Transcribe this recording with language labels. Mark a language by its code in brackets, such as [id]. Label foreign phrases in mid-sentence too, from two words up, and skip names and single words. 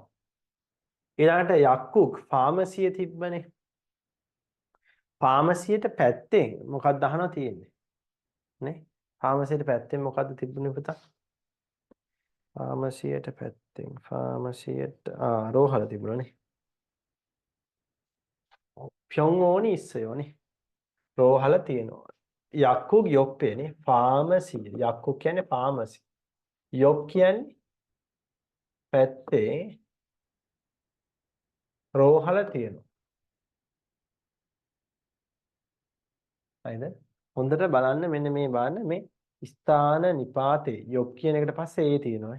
[si] ඊළඟට යක්කුක් ෆාමසිය තිබ්බනේ. ෆාමසියට පැත්තෙන් මොකක්ද අහනවා තියෙන්නේ? නේ? ෆාමසියට පැත්තෙන් මොකද්ද තිබුණේ පුතා? ෆාමසියට පැත්තෙන් ෆාමසියට රෝහල තිබුණනේ. [ko] 병원이 있어요නේ. [si] රෝහල තියෙනවා. [ko] 약국 옆에නේ ෆාමසි. [si] 약국 කියන්නේ ෆාමසි. 옆 කියන්නේ පැත්තේ රෝහල තියෙනවා. හරිද? හොඳට බලන්න මෙන්න මේ බලන්න මේ ස්ථාන නිපාතේ යොක් කියන එකට පස්සේ ඒ තියෙනවා.